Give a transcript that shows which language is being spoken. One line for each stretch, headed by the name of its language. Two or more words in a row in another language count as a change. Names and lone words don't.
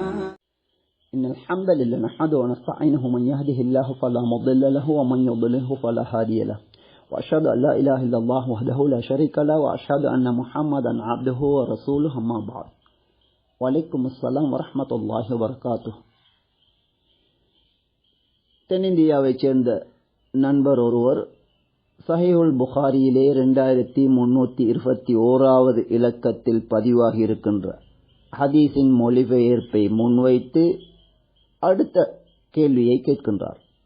Arabic: إن الحمد لله نحمده ونستعينه من يهده الله فلا مضل له ومن يضلله فلا هادي له وأشهد أن لا إله إلا الله وحده لا شريك له وأشهد أن محمدا عبده ورسوله أما بعد وعليكم السلام ورحمة الله وبركاته.
Tamil: தென்னிந்தியாவைச் சேர்ந்த நண்பர் ஒருவர் சஹீஹுல் புகாரியிலே 2321வது இலக்கத்தில் பதிவாகி இருக்கின்ற ஹதீஸின் மொழிபெயர்ப்பை முன்வைத்து அடுத்த கேள்வியை கேட்கின்றார்.